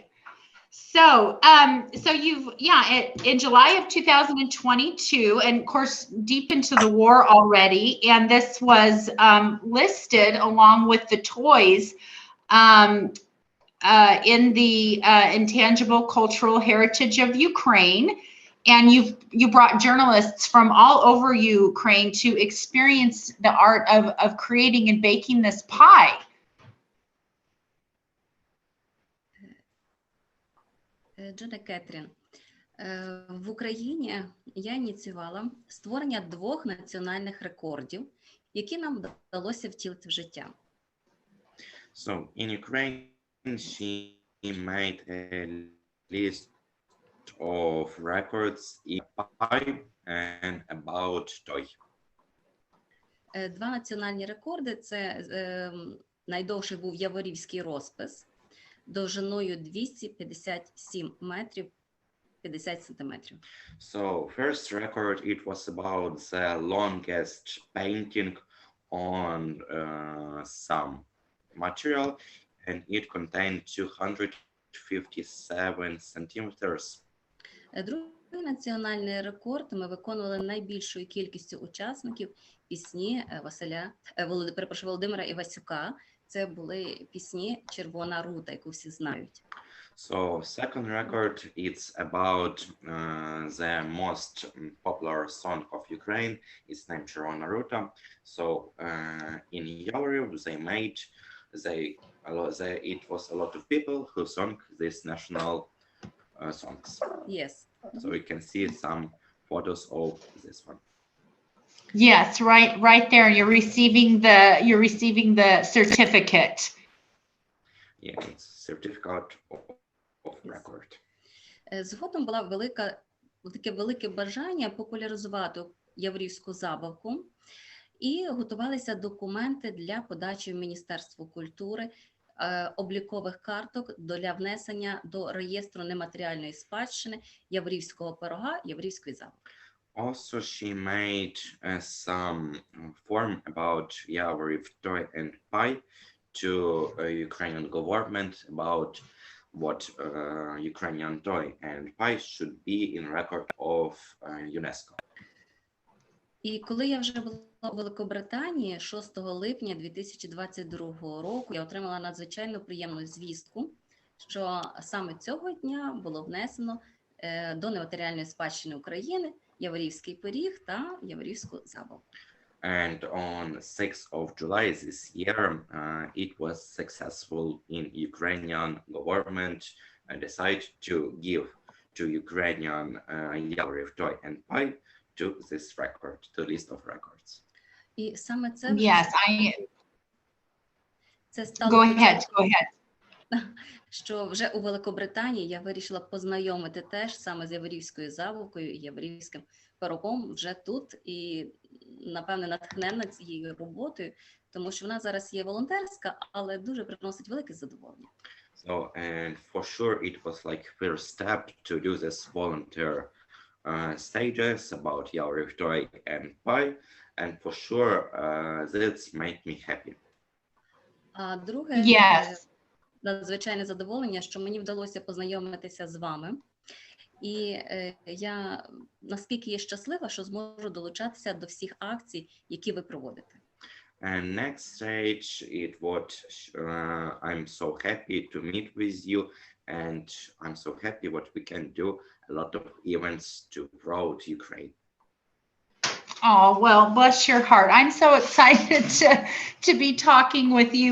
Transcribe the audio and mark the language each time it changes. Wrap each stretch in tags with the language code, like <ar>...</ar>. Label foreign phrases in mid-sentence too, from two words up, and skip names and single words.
<en>So, in July of 2022, and of course, deep into the war already, and this was listed along with the toys in the intangible cultural heritage of Ukraine. And you brought journalists from all over Ukraine to experience the art of creating and baking this pie.</en> <uk>Джона Кетрін, в Україні я ініціювала створення 2 національних рекордів, які нам вдалося втілити в життя.</uk> <en>So in Ukraine, she made a list of records in pie and about toy.</en> <uk>2 національні рекорди – це найдовший був яворівський розпис, довжиною 257 метрів 50 сантиметрів.</uk> <en>So first record, it was about the longest painting on some material, and it contained 257 centimeters.</en> <uk>Другий національний рекорд ми виконували найбільшою кількістю учасників пісні Володимира Івасюка. Це були пісні «Червона рута», яку всі знають.</uk> <en>So second record, it's about the most popular song of Ukraine. It's named Червона рута. So in Yalyuk, it was a lot of people who sang these national songs. Yes. So you can see some photos of this one. Yes, right there. You're receiving the certificate. Yeah, it's certificate of record.</en> <uk>Згодом була таке велике бажання популяризувати яворівську забавку, і готувалися документи для подачі в Міністерство культури, облікових карток для внесення до реєстру нематеріальної спадщини яворівського пирога, яворівської забавки.</uk> <en>Also, she made some form about Yavoriv toy and pie to Ukrainian government about what Ukrainian toy and pie should be in record of UNESCO.</en> <uk>І коли я вже була у Великобританії 6 липня 2022 року, я отримала надзвичайно приємну звістку, що саме цього дня було внесено до нематеріальної спадщини України яворівський пиріг та яворівську забавку.</uk> <en>And on 6th of July this year, it was successful in Ukrainian government decide to give to Ukrainian Yavoriv toy and pie to this record, to list of records.</en> <uk>І саме це це стало</uk> <en>Go ahead.</en> <uk>що вже у Великобританії я вирішила познайомити теж саме з яворівською забавкою і яворівським пирогом вже тут, і напевне натхненна цією роботою, тому що вона зараз є волонтерська, але дуже приносить велике задоволення.</uk> <en>So, and for sure it was like first step to do this volunteer stages about Yavoriv toy and pie, and for sure this made me happy.</en> <uk>А друге, надзвичайне задоволення, що мені вдалося познайомитися з вами. І я наскільки є щаслива, що зможу долучатися до всіх акцій, які ви проводите.</uk> <en>And next stage, it what I'm so happy to meet with you, and I'm so happy what we can do a lot of events to promote Ukraine. Oh, well, bless your heart. I'm so excited to be talking with you.</en>